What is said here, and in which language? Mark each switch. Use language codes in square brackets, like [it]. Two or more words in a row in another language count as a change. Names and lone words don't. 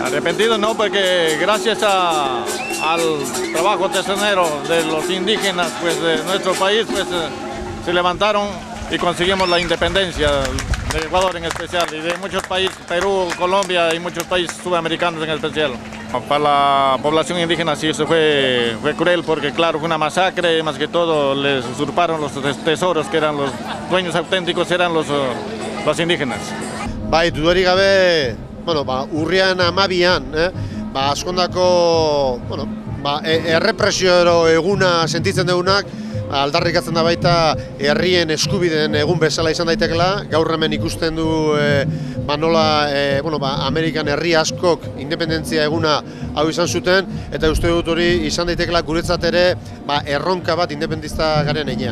[es] Arrepentido no, porque gracias al trabajo tesonero de los indígenas pues, de nuestro país, pues se levantaron y conseguimos la independencia de Ecuador en especial y de muchos países, Perú, Colombia y muchos países sudamericanos en especial. Para la población indígena sí, eso fue cruel porque claro, fue una masacre, más que todo les usurparon los tesoros que eran los dueños auténticos, eran los indígenas. [eu] Bai, dudarik gabe, urrian 12an, askondako, errepresio eguna sentitzen dugunak, aldarrikatzen da baita herrien eskubideen egun bezala izan daitekela. Gaur hemen ikusten du nola Amerikan herri askok independentzia eguna hau izan zuten, eta uste dut hori izan daitekela guretzat ere erronka bat independentista garen heinean.